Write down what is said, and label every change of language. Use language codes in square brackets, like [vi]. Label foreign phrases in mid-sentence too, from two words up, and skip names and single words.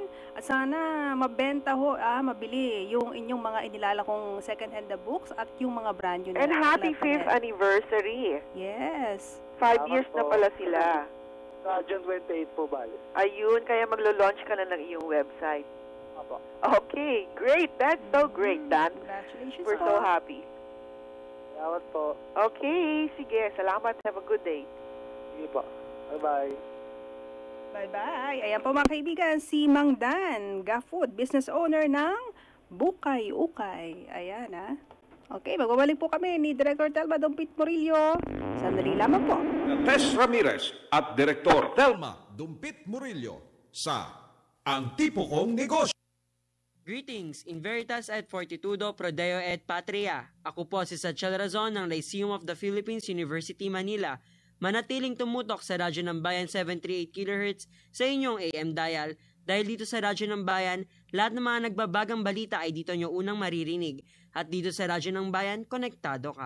[tl] At sana mabenta mabili yung inyong mga inilala kong second-hand na books at yung mga [en] brand new [tl] na. [en] And happy [tl] na- [en] 5th anniversary. Yes. 5 [tl] Salamat years na po. pala sila. Sa June 28 po, bali. Ayun, kaya maglo-launch ka na ng iyong website. Opo. [en] Okay, great. That's so great, Dan. Congratulations We're [tl] po. [en] so happy. [tl] Salamat po. Okay, sige. Salamat. [en] Have a good day. [tl] Sige po. Bye-bye. [en] Bye-bye. [tl] Ayan po mga kaibigan, si Mang Dan Gafood, [en] business owner [tl] ng Bukay Ukay. Ayan Okay, magbabalik po kami ni Director Telma Dumpit Murillo. Sandali lamang po. Tess Ramirez at Direktor Telma Dumpit Murillo sa Ang Tipo Kong Negosyo. [en] Greetings, [la] in veritas et fortitudo pro Deo et Patria. [tl] Ako po si Satchel Razon ng Lyceum of the Philippines, University, Manila. Manatiling tumutok sa Radyo ng Bayan 738 kHz sa inyong AM dial. Dahil dito sa Radyo ng Bayan, lahat ng mga nagbabagang balita ay dito nyo unang maririnig. At dito sa Radyo ng Bayan, konektado ka.